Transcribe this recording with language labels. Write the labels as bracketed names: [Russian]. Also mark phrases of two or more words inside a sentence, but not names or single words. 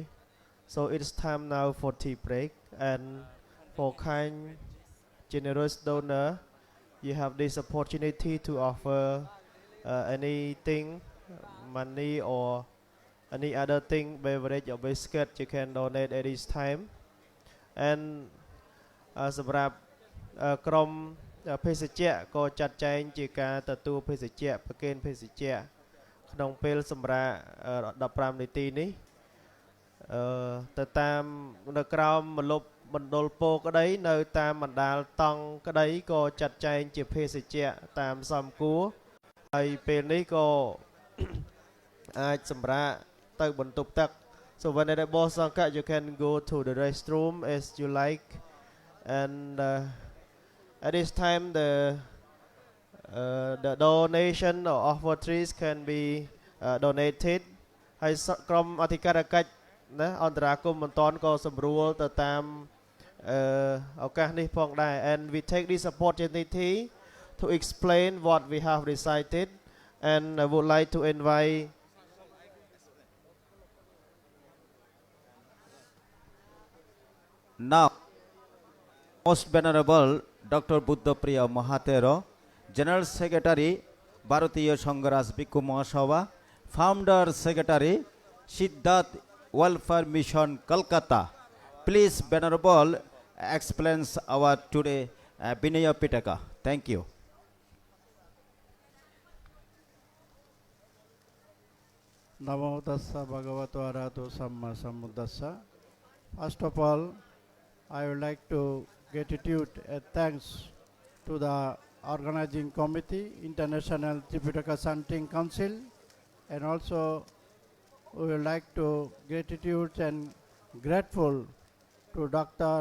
[English] So it's time now for tea break, and for kind, generous donor, you have this opportunity to offer anything, money or any other thing, beverage or biscuit, you can donate at this time. [Khmer] And សម្រាប់ក្រុមភេសជ្ជៈក៏ចាត់ចែងជាការទទួលភេសជ្ជៈប្រគេនភេស ជ្ជៈក្នុងពេលសម្រាប់15នាទីនេះទៅតាមនៅក្រោមមលុបមណ្ឌលពោក្តីនៅតាមបណ្ដាលតង់ក្តីក៏ចាត់ចែងជាភេសជ្ជៈតាមសមគួរហើយពេលនេះក៏អាចសម្រាកទៅបន្ទប់ទឹក [English] so Venerable Sangha you can go to the restroom as you like and at this time the donation or offer trees can be donated [Khmer] ហើយក្រុមអធិការកិច្ចណាអន្តរាគមន៍បន្តក៏សម្រួលទៅតាមឱកាសនេះផងដែរ [English] and we take this opportunity to explain what we have recited and I would like to invite Now, Most Venerable Dr. Buddha Priya Mahatero, General Secretary, Bharatiya Sangharaj Bhikkhu Mahasabha, Founder Secretary, Siddharth Welfare Mission, Kolkata. Please, Venerable, explains our today Vinaya Pitaka. Thank you. [Pali] Namo tassa bhagavato arahato samma sambuddhassa. [English] First of all, I would like to gratitude and thanks to the organizing committee, International Tripitaka Chanting Council, and also we would like to gratitude and grateful to Dr.